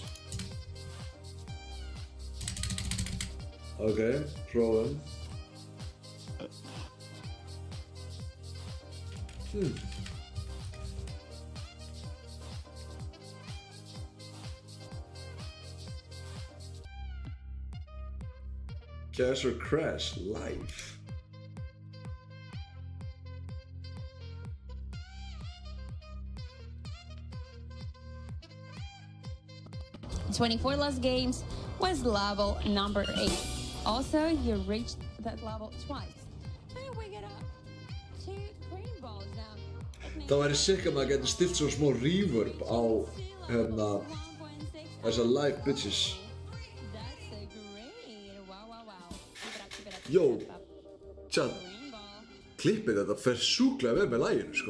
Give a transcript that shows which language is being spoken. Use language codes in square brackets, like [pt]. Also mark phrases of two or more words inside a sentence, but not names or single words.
[is] Ok, prófum. Castle Crash live. [en] 24 lost games was level number 8. Also, you reached that level twice. And we get up to green balls now. [is] Það væri sick að maður getur stilt svo smá reverb á hérna þessar live bitches. Jó, tjat, klippið þetta fer sjúklega vel með laginu, sko.